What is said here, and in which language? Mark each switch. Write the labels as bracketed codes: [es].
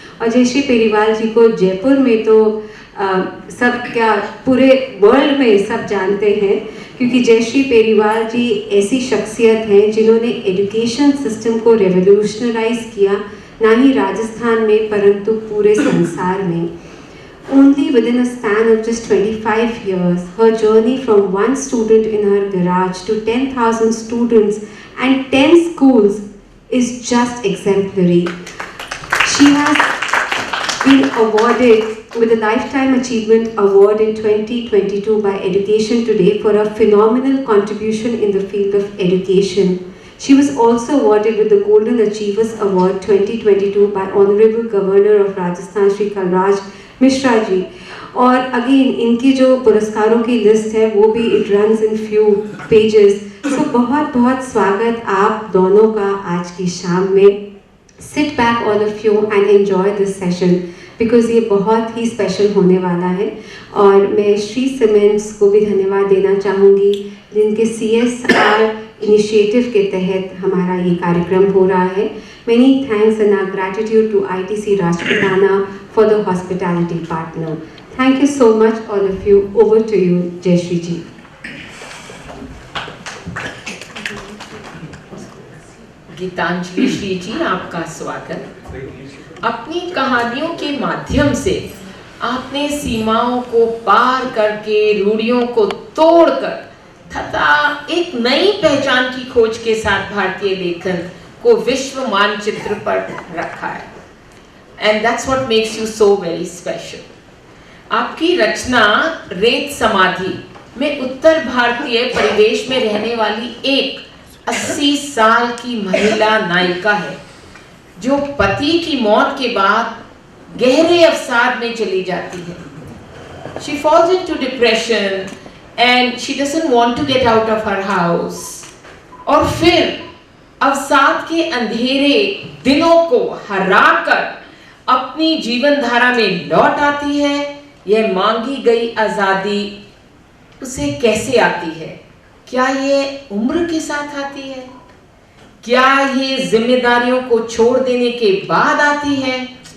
[hi] और जयश्री पेरीवाल जी को जयपुर में तो सब क्या, पूरे वर्ल्ड में सब जानते हैं, क्योंकि जयश्री पेरीवाल जी ऐसी शख्सियत हैं जिन्होंने एजुकेशन सिस्टम को रेवोल्यूशनराइज किया, ना ही राजस्थान में परंतु पूरे संसार में। [en] Only within a span of just 25 years, her journey from one student in her garage to 10,000 students and 10 schools is just exemplary. She has been awarded with a Lifetime Achievement Award in 2022 by Education Today for a phenomenal contribution in the field of education. She was also awarded with the Golden Achievers Award 2022 by Honorable Governor of Rajasthan Shri Kalraj Mishra जी. [hi] और again इनकी जो पुरस्कारों की list है वो भी [en] It runs in few pages. [hi] सो बहुत बहुत स्वागत आप दोनों का आज की शाम में. [en] sit back all of you and enjoy this session because [hi] ये बहुत ही स्पेशल होने वाला है. और मैं श्री सीमेंट्स को भी धन्यवाद देना चाहूँगी जिनके CSR इनिशिएटिव के तहत हमारा ये कार्यक्रम हो रहा है. [en] Many thanks and our gratitude to ITC Rajputana for the hospitality partner. Thank you so much all of you. Over to you, Jayashree ji. [hi] Geetanjali Shri जी, आपका स्वागत. अपनी कहानियों के माध्यम से आपने सीमाओं को पार करके, रूढ़ियों को तोड़कर तथा एक नई पहचान की खोज के साथ भारतीय लेखन को विश्व मानचित्र पर रखा है. [en] And that's what makes you so very special. [hi] आपकी रचना रेत समाधि में उत्तर भारतीय परिवेश में रहने वाली एक 80 साल की महिला नायिका है जो पति की मौत के बाद गहरे अवसाद में चली जाती है. [en] She falls into depression and she doesn't want to get out of her house. [hi] और फिर अवसाद के अंधेरे दिनों को हराकर अपनी जीवन धारा में लौट आती है. यह मांगी गई आजादी उसे कैसे आती है? क्या ये उम्र के साथ आती है? क्या ये जिम्मेदारियों को छोड़ देने के बाद आती है?